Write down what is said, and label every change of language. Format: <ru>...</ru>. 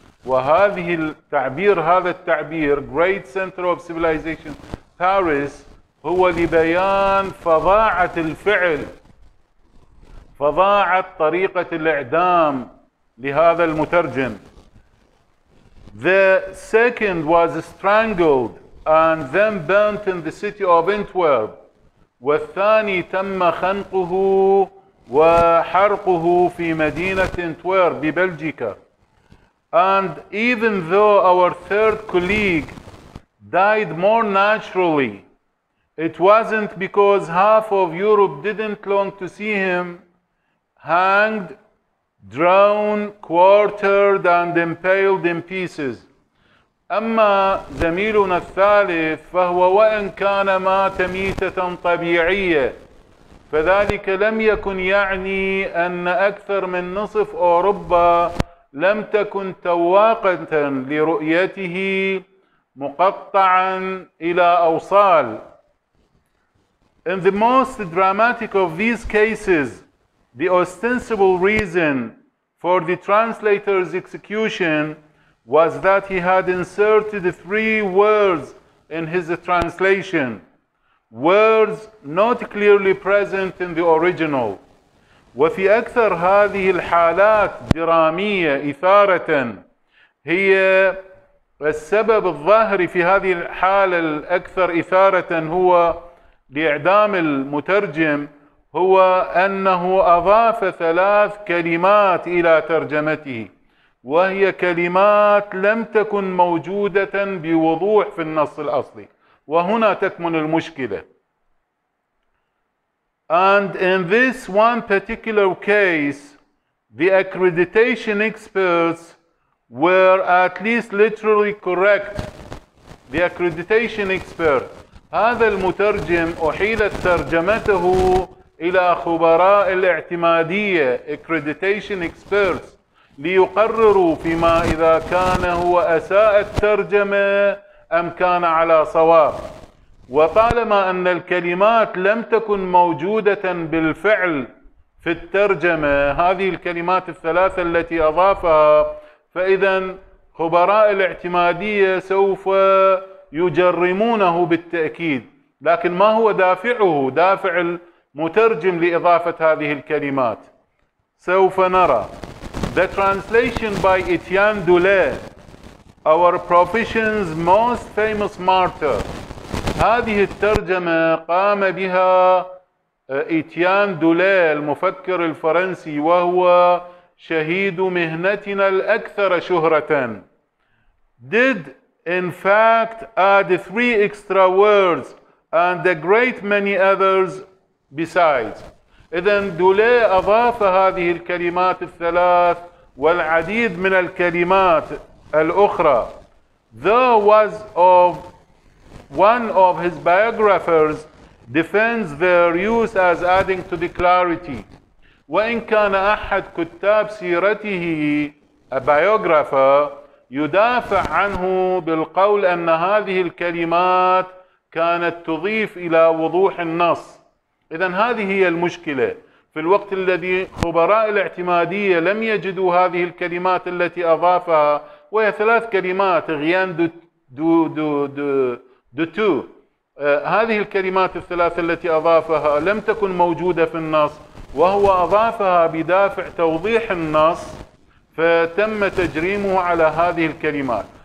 <ar>وهذه هذا التعبير</ar> <en>Great Center of Civilization Paris</en> <ar>هو لبيان فظاعة الفعل، فظاعة طريقة الإعدام لهذا المترجم.</ar> <en>The second was strangled and then burnt in the city of Antwerp.</en> <ar>والثاني تم خنقه وحرقه في مدينة انتوير ببلجيكا.</ar> <en>And even though our third colleague died more naturally, it wasn't because half of Europe didn't long to see him hanged, drawn, quartered and impaled in pieces.</en> <ar>أما زميلنا الثالث فهو وإن كان مات ميتة طبيعية، فذلك لم يكن يعني أن أكثر من نصف أوروبا لم تكن تواقة لرؤيته مقطعا إلى أوصال.</ar> <en>In the most dramatic of these cases, the ostensible reason for the translator's execution was that he had inserted 3 words in his translation, words not clearly present in the original.</en> <ar>وفي أكثر هذه الحالات درامية إثارة، هي السبب الظاهري في هذه الحالة الأكثر إثارة هو لإعدام المترجم، هو أنه أضاف 3 كلمات إلى ترجمته، وهي كلمات لم تكن موجودة بوضوح في النص الأصلي، وهنا تكمن المشكلة.</ar> <en>And in this one particular case, the accreditation experts were at least literally correct. The accreditation expert،</en> <ar>هذا المترجم أحيلت ترجمته إلى خبراء الاعتمادية</ar> <en>accreditation experts</en> <ar>ليقرروا فيما إذا كان هو أساء الترجمة أم كان على صواب. وطالما أن الكلمات لم تكن موجودة بالفعل في الترجمة، هذه الكلمات ال3 التي أضافها، فإذا خبراء الاعتمادية سوف يجرمونه بالتأكيد. لكن ما هو دافعه؟ دافع المترجم لإضافة هذه الكلمات سوف نرى.</ar> <en>The translation by Etienne Dolet, our profession's most famous martyr.</en> <ar>هذه الترجمة قام بها اتيان دوليه المفكر الفرنسي، وهو شهيد مهنتنا الأكثر شهرة.</ar> <en>Did in fact add 3 extra words and a great many others besides.</en> <ar>إذن دوليه أضاف هذه الكلمات ال3 والعديد من الكلمات الأخرى.</ar> <en>There was one of his biographers defends their use as adding to the clarity.</en> <ar>وإن كان أحد كتاب سيرته</ar> <en>a biographer</en> <ar>يدافع عنه بالقول أن هذه الكلمات كانت تضيف إلى وضوح النص. إذن هذه هي المشكلة. في الوقت الذي خبراء الاعتمادية لم يجدوا هذه الكلمات التي أضافها، وهي 3 كلمات غيان دو تو، هذه الكلمات ال3 التي أضافها لم تكن موجودة في النص، وهو أضافها بدافع توضيح النص، فتم تجريمه على هذه الكلمات.</ar>